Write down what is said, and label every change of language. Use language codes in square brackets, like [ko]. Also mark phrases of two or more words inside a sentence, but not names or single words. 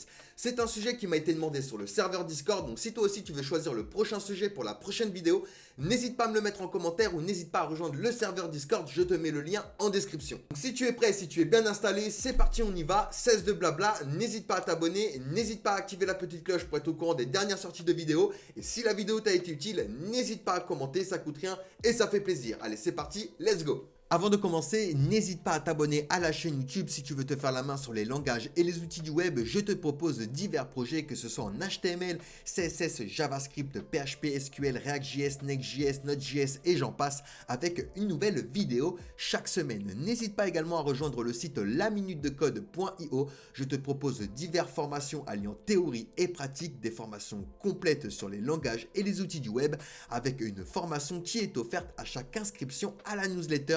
[fr] C'est un sujet qui m'a été demandé sur le serveur Discord, donc si toi aussi tu veux choisir le prochain sujet pour la prochaine vidéo, n'hésite pas à me le mettre en commentaire ou n'hésite pas à rejoindre le serveur Discord, je te mets le lien en description. Donc si tu es prêt, si tu es bien installé, c'est parti on y va, cesse de blabla, n'hésite pas à t'abonner, n'hésite pas à activer la petite cloche pour être au courant des dernières sorties de vidéos et si la vidéo t'a été utile, n'hésite pas à commenter, ça coûte rien et ça fait plaisir. Allez, c'est parti, [en] let's go! [fr] Avant de commencer, n'hésite pas à t'abonner à la chaîne YouTube si tu veux te faire la main sur les langages et les outils du web. Je te propose divers projets, que ce soit en HTML, CSS, JavaScript, PHP, SQL, React.js, Next.js, Node.js et j'en passe avec une nouvelle vidéo chaque semaine. N'hésite pas également à rejoindre le site laminutedecode.io. Je te propose diverses formations alliant théorie et pratique, des formations complètes sur les langages et les outils du web avec une formation qui est offerte à chaque inscription à la newsletter.